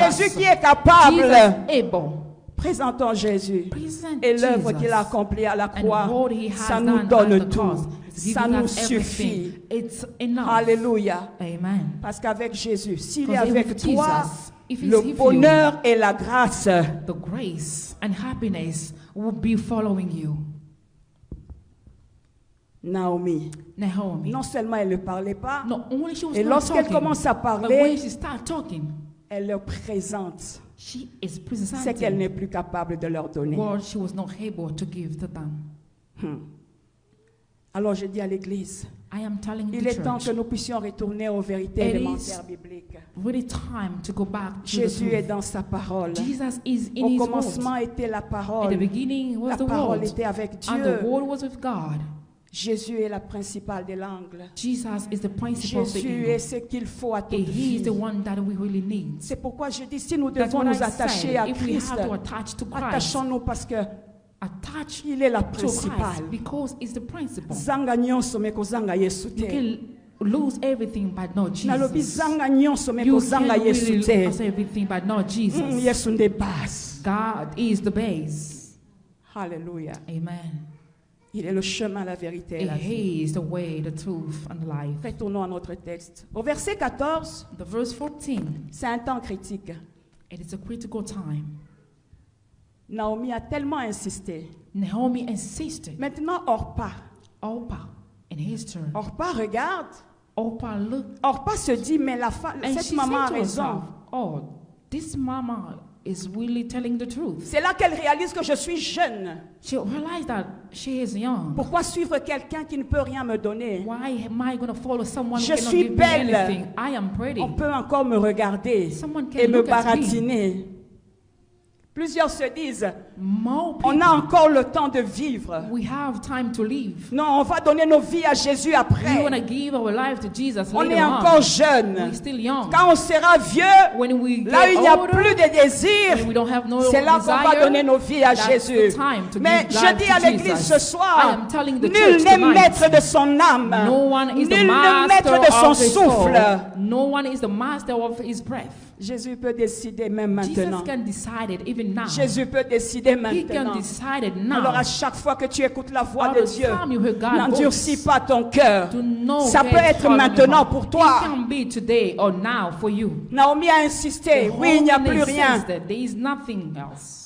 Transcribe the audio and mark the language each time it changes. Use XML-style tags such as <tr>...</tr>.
<fr>Jésus qui est capable.</fr> <en>Jesus able.</en> <fr>Présentons Jésus.</fr> <en>Present</en> <fr>Et l'œuvre</fr> <en>Jesus.</en> <fr>qu'il a accomplie à la</fr> <en>And</en> <fr>croix,</fr> <en>what he has</en> <fr>ça nous</fr> <en>done at</en> <fr>donne</fr> <en>the</en> <fr>tout.</fr> <en>cross is</en> <fr>Ça</fr> <en>giving</en> <fr>nous</fr> <en>us</en> <fr>suffit.</fr> <en>everything. It's enough.</en> <fr>Alléluia.</fr> <en>Amen.</en> <fr>Parce qu'avec Jésus, s'il est</fr> <en>Because</en> <fr>avec</fr> <en>with</en> <fr>toi,</fr> <en>Jesus, if he's</en> <fr>le</fr> <en>with you,</en> <fr>bonheur et la grâce</fr> <en>the grace and happiness will be following you.</en> <fr>Naomi.</fr> <en>Naomi.</en> <fr>Non seulement elle ne parlait pas,</fr> <en>Not only she was</en> <fr>et</fr> <en>not</en> <fr>lorsqu'elle</fr> <en>talking,</en> <fr>commence à</fr> <en>but</en> <fr>parler,</fr> <en>when she started talking,</en> <fr>elle leur présente</fr> <en>she is</en> <fr>ce qu'elle</fr> <en>presenting</en> <fr>n'est plus capable de leur donner.</fr> <en>what she was not able to give to them.</en> <fr>Alors je dis à l'Église,</fr> <en>I am telling</en> <fr>il</fr> <en>the</en> <fr>est temps</fr> <en>church,</en> <fr>que nous puissions retourner aux vérités</fr> <en>It is</en> <fr>élémentaires bibliques.</fr> <en>really time to go back to the</en> <fr>Jésus est</fr> <en>truth.</en> <fr>dans sa parole.</fr> <en>Jesus is in</en> <fr>Au</fr> <en>his</en> <fr>commencement</fr> <en>word.</en> <fr>était la</fr> <en>At the</en> <fr>parole.</fr> <en>beginning was</en> <fr>La</fr> <en>the</en> <fr>parole</fr> <en>word,</en> <fr>était avec</fr> <en>and the</en> <fr>Dieu.</fr> <en>word was with God.</en> <fr>Jésus est la principale des langues.</fr> <en>Jesus is the principal of the</en> <fr>Jésus</fr> <en>evil.</en> <fr>est ce qu'il faut à toute</fr> <en>And he is</en> <fr>vie.</fr> <en>the one that we really need.</en> <fr>C'est pourquoi je dis, si nous</fr> <en>That's</en> <fr>devons</fr> <en>what I</en> <fr>nous attacher</fr> <en>said.</en> <fr>à</fr> <en>If we</en> <fr>Christ,</fr> <en>have to attach to Christ,</en> <fr>attachons-nous parce que</fr> <en>attach</en> <fr>il est la</fr> <en>to Christ</en> <fr>principale.</fr> <en>because it's the principle.</en> <ln>Zanga nyonso me kozanga Yesu</ln> <en>You</en> <ln>te.</ln> <en>can lose everything but not</en> <ln>Nalobi</ln> <en>Jesus.</en> <ln>zanga nyonso me</ln> <en>You</en> <ln>kozanga</ln> <en>can</en> <ln>Yesu</ln> <en>really</en> <ln>te.</ln> <en>lose everything but not Jesus.</en> <ln>Yesu nde base.</ln> <en>God is the base.</en> <fr>Alléluia.</fr> <en>Amen.</en> <fr>Il est le chemin, la vérité et</fr> <en>And</en> <fr>la vie.</fr> <en>he is the way, the truth, and the life.</en> <fr>Retournons à notre texte. Au verset 14,</fr> <en>The verse 14,</en> <fr>c'est un temps critique.</fr> <en>it is a critical time.</en> <fr>Naomi a tellement insisté.</fr> <en>Naomi insisted.</en> <fr>Maintenant, Orpa.</fr> <en>Orpah, in his turn.</en> <fr>Orpa regarde.</fr> <en>Orpah looked</en> <fr>Orpa se dit, mais</fr> <en>and</en> <fr>cette</fr> <en>she</en> <fr>maman a</fr> <en>said to</en> <fr>raison.</fr> <en>herself, oh, this mama is really telling the truth.</en> <fr>C'est là qu'elle réalise que je suis jeune.</fr> <en>She realized that she is young.</en> <fr>Pourquoi suivre quelqu'un qui ne peut rien me donner?</fr> <en>Why am I going to follow someone</en> <fr>Je</fr> <en>who cannot</en> <fr>suis</fr> <en>give me</en> <fr>belle.</fr> <en>anything? I am pretty.</en> <fr>On peut encore me regarder</fr> <en>Someone can</en> <fr>et me</fr> <en>look at me</en> <fr>baratiner. Plusieurs se disent,</fr> <en>More</en> <fr>on a</fr> <en>people,</en> <fr>encore le temps de vivre.</fr> <en>we have time to live.</en> <fr>Non, on va donner nos vies à Jésus</fr> <en>We</en> <fr>après.</fr> <en>want to give our life to Jesus</en> <fr>On</fr> <en>later</en> <fr>est</fr> <en>on.</en> <fr>encore jeune.</fr> <en>We're still young.</en> <fr>Quand on sera vieux,</fr> <en>When we</en> <fr>là où il</fr> <en>get</en> <fr>n'y a</fr> <en>older,</en> <fr>plus de désirs,</fr> <en>when we don't have no</en> <fr>c'est là qu'on va</fr> <en>desire,</en> <fr>donner nos vies à</fr> <en>that's</en> <fr>Jésus.</fr> <en>the time to</en> <fr>Mais</fr> <en>give</en> <fr>je</fr> <en>life</en> <fr>dis</fr> <en>to</en> <fr>à l'église</fr> <en>Jesus.</en> <fr>ce</fr> <en>I</en> <fr>soir,</fr> <en>am telling the</en> <fr>nul</fr> <en>church</en> <fr>n'est</fr> <en>tonight,</en> <fr>maître de son âme.</fr> <en>no one is the</en> <fr>Nul n'est maître</fr> <en>master</en> <fr>de son</fr> <en>of his soul.</en> <fr>souffle.</fr> <en>No one is the master of his breath.</en> <fr>Jésus peut décider même</fr> <en>Jesus</en> <fr>maintenant.</fr> <en>can decide it even now.</en> <fr>Jésus peut décider</fr> <en>He can</en> <fr>maintenant.</fr> <en>decide it now.</en> <fr>Alors à chaque fois que tu écoutes la voix</fr> <en>All</en> <fr>de</fr> <en>the</en> <fr>Dieu,</fr> <en>time you hear God's</en> <fr>n'endurcis</fr> <en>voice,</en> <fr>pas ton cœur.</fr> <en>do not</en> <fr>Ça peut</fr> <en>get</en> <fr>être</fr> <en>hard on your</en> <fr>maintenant</fr> <en>heart.</en> <fr>pour toi.</fr> <en>It can be today or now for you.</en> <fr>Naomi a insisté,</fr> <en>The</en> <fr>oui, il n'y a</fr> <en>Holy</en> <fr>plus rien.</fr> <en>says that there is nothing else.</en>